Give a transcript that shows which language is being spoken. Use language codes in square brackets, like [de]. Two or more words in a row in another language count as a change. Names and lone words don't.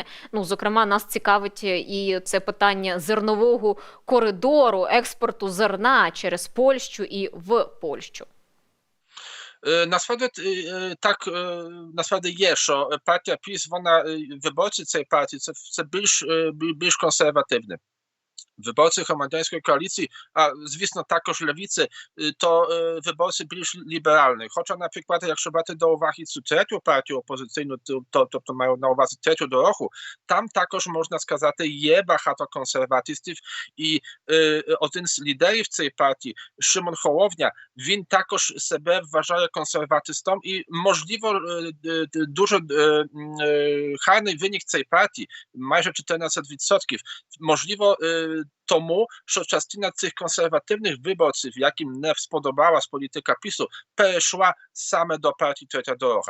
[uk] Зокрема, нас цікавить і це питання зернового коридору, експорту зерна через Польщу і в Польщу. Насправді є, що партія PiS, виборці цієї партії, це більш консервативне. [pl] Wyborcy Homogeńskiej Koalicji, a [uk] звісно також [pl] lewicy, to wyborcy [uk] більш ліберальні. Хоча, наприклад, якщо брати до уваги цю третю партію опозиційну, тобто маю на увазі третю дорогу, там також, можна сказати, є багато консерватистів, і один з лідерів цієї партії, Szymon Hołownia, він також себе вважає консерватистом, і, можливо, дуже гарний виник цієї партії, майже 14%, можливо, тому, що частина цих консервативних виборців, яким не сподобалась політика PiS-u, перейшла саме до партії Третя Дорога.